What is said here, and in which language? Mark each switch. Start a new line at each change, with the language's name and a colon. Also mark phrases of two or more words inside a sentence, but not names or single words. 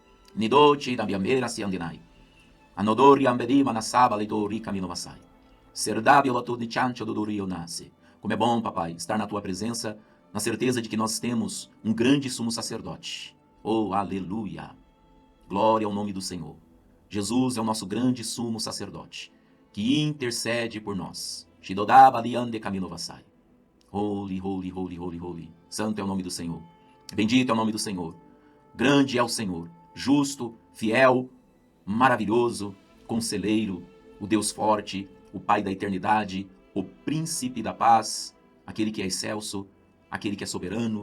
Portuguese: Nidochi da biambera si andinai. Anodori ambedi manasaba leitori camino vasai. Serdabio latuni chancho do rio nasce. Como é bom, papai, estar na tua presença, na certeza de que nós temos um grande sumo sacerdote. Oh, aleluia! Glória ao nome do Senhor. Jesus é o nosso grande sumo sacerdote, que intercede por nós. Shidodaba liande camino vasai.
English: Holy, holy, holy, holy, holy.
Portuguese: Santo é o nome do Senhor. Bendito é o nome do Senhor. Grande é o Senhor. Justo, fiel, maravilhoso, conselheiro, o Deus forte, o Pai da eternidade, o príncipe da paz, aquele que é excelso, aquele que é soberano.